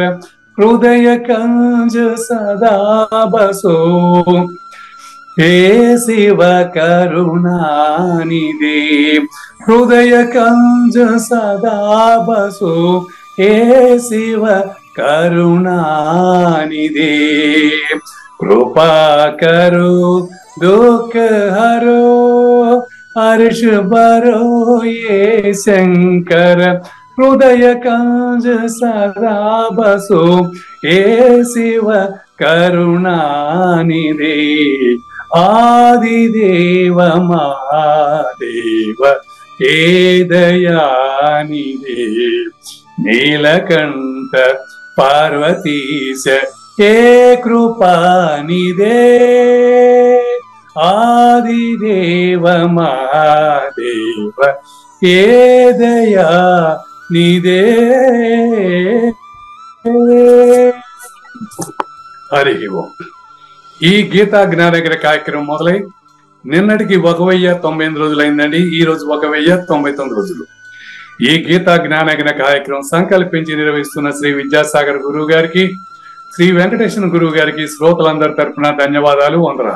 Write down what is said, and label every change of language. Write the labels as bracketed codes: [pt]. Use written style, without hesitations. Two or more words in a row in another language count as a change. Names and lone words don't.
[hi] हृदय कंज सदा बसो हे शिव करुणानिधि. हृदय कंज सदा बसो ए शिव करुणानिधे कृपा करो दुख हरो अर्श बरो ये शंकर हृदय कांज सदा बसो ये शिव करुणानिधे आदिदेव महादेव हे दयानिधे नीलकंठ पार्वतीश हे कृपानिधे आदिदेव महादेव हे दया निधे హరి ఓం. [te] ఈ గీతా జ్ఞానగిరి కార్యక్రమం మొదలై నిన్నటికి 1098 రోజులైందండి. ఈ రోజు 1099 రోజులు. ఈ గీతా జ్ఞానగిరి కార్యక్రమం సంకల్పించి నిర్వహిస్తున్న శ్రీ విద్యాసాగర్ గురువు గారికి, శ్రీ వెంకటేశ్వర గురువు గారికి శ్రోతలందరి తరపున ధన్యవాదాలు, వందనాలు.